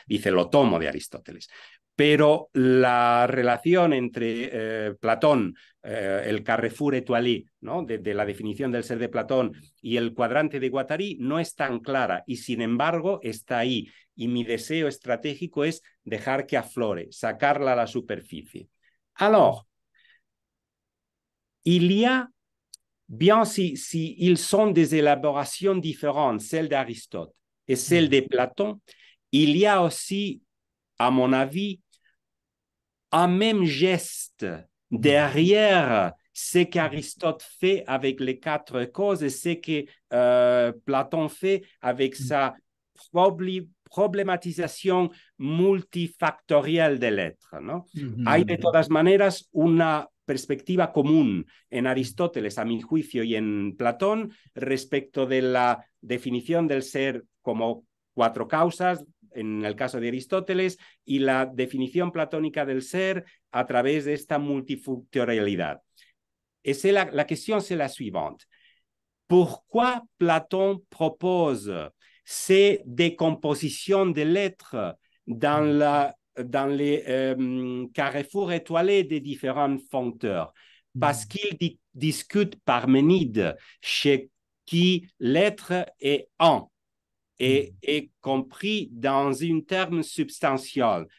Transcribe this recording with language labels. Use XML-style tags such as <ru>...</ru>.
<es>Dice, lo tomo de Aristóteles. Pero la relación entre Platón, el</es> <fr>carrefour étoilé,</fr> <es>¿no? de la definición del ser de Platón, y el cuadrante de Guattari no es tan clara, y sin embargo está ahí. Y mi deseo estratégico es dejar que aflore, sacarla a la superficie.</es> <fr>Alors, il y a, bien si ils sont des élaborations différentes, celle d'Aristote et celle de Platon, il y a aussi, à mon avis, un même geste derrière ce qu'Aristote fait avec les quatre causes et ce que Platon fait avec sa</fr> <es>problematización multifactorial del</es> <fr>l'être,</fr> <es>¿no? Hay de todas maneras una perspectiva común en Aristóteles, a mi juicio, y en Platón respecto de la definición del ser como cuatro causas, en el caso de Aristóteles, y la definición platónica del ser a través de esta multifactorialidad.</es> <fr>La question, c'est la suivante. Pourquoi Platon propose ces décompositions de l'être dans les carrefours étoilés des différents foncteurs? Parce qu'il discute Parménide, chez qui l'être est un et est compris dans un terme substantiel.</fr>